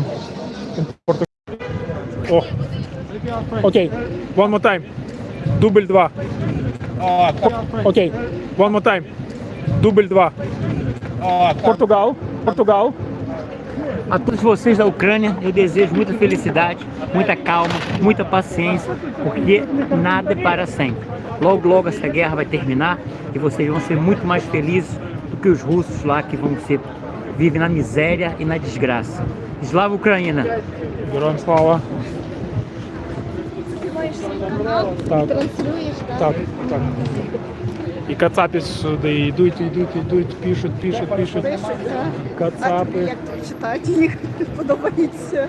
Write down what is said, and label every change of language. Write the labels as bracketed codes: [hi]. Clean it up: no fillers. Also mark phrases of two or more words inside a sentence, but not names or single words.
[en] In Portugal. Oh. Okay, one more time. [uk] Дубль 2. [en] Okay, one more time. [uk] Дубль 2. [pt] Portugal. Portugal. A todos vocês da Ucrânia, eu desejo muita felicidade, muita calma, muita paciência, porque nada é para sempre. Logo, logo essa guerra vai terminar e vocês vão ser muito mais felizes do que os russos lá que vivem na miséria e na desgraça. [uk] Слава Україні! Героям слава. Так. Так, так. І кацапи сюди йдуть, пишуть. Кацапи. Як читати, їх подобається.